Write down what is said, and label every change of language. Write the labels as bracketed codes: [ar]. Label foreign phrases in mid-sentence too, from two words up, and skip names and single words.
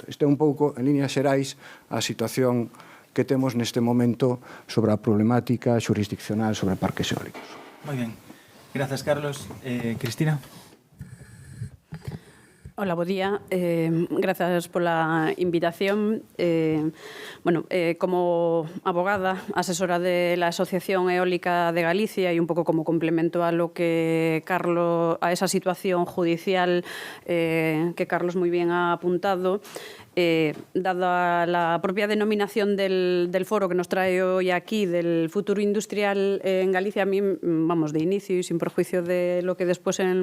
[gl] Este é un pouco, en líneas xerais, a situación que temos neste momento sobre a problemática xurisdiccional sobre parques eólicos. Moi ben. Gracias, Carlos. Cristina. Hola, bo día. Gracias pola invitación. [es] Como abogada, asesora de la Asociación Eólica de Galicia y un poco como complemento a lo que Carlos, a esa situación judicial que Carlos muy bien ha apuntado, dada la propia denominación del foro que nos trae hoy aquí, del futuro industrial en Galicia, a mí, vamos, de inicio y sin perjuicio de lo que después